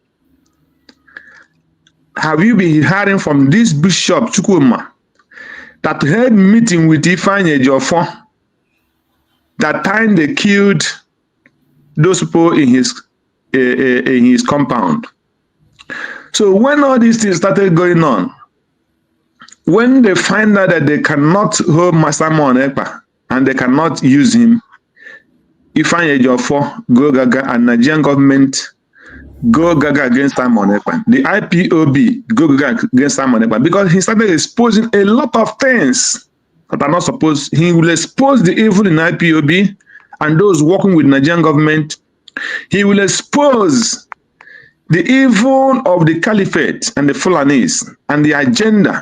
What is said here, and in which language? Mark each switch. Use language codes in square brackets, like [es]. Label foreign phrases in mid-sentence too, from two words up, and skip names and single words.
[en] Have you been hearing from this Bishop Chukwuma that had meeting with Ifeanyi Ejiofor that time they killed those people in his compound? So when all these things started going on, when they find out that they cannot hold Simon Ekpa and they cannot use him, Ifeanyi Ejiofor go gaga and Nigerian government go gaga against Simon Ekpa. The IPOB go gaga against Simon Ekpa because he started exposing a lot of things that are not supposed. He will expose the evil in IPOB and those working with Nigerian government. He will expose the evil of the caliphate and the Fulanis and the agenda.